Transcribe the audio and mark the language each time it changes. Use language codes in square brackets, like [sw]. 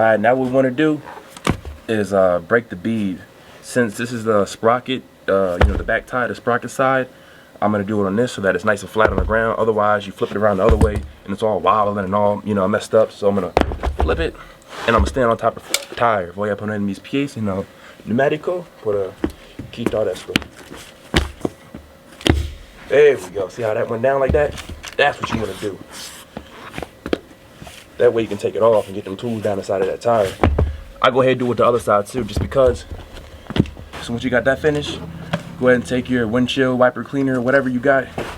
[en] Alright, now what we want to do is break the bead. Since this is the sprocket, you know, the back tire, the sprocket side, I'm gonna do it on this so that it's nice and flat on the ground. Otherwise, you flip it around the other way and it's all wobbling and all, you know, messed up. So I'm gonna flip it and I'm gonna stand on top of the tire. [es] Voy a poner mis pies en el neumático para quitar esto. [en] There we go. See how that went down like that? That's what you want to do. That way you can take it off and get them tools down the side of that tire. I go ahead and do it with the other side too, just because. So once you got that finished, go ahead and take your windshield wiper cleaner or whatever you got.